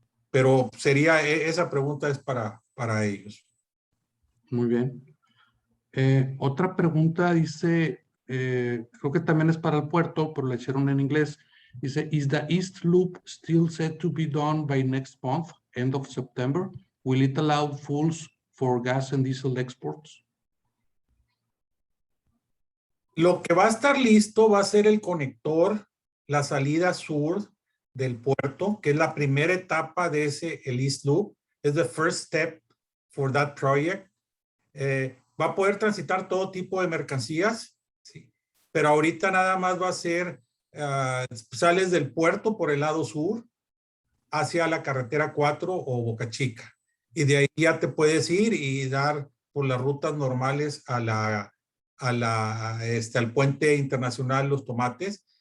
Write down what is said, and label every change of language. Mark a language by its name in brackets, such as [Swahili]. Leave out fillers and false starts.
[Spanish] Pero sería, esa pregunta es para ellos. Muy bien. Otra pregunta dice, creo que también es para el puerto, pero la hicieron en inglés. [English] Dice, is the East Loop still set to be done by next month, end of September? Will it allow fulls for gas and diesel exports? [Spanish] Lo que va a estar listo va a ser el conector, la salida sur del puerto, que es la primera etapa de el East Loop. [English] Es the first step for that project. [Spanish] Va a poder transitar todo tipo de mercancías, ¿sí?, pero ahorita nada más va a ser, sales del puerto por el lado sur hacia la carretera 4 o Boca Chica, y de ahí ya te puedes ir y dar por las rutas normales al puente internacional Los Tomates.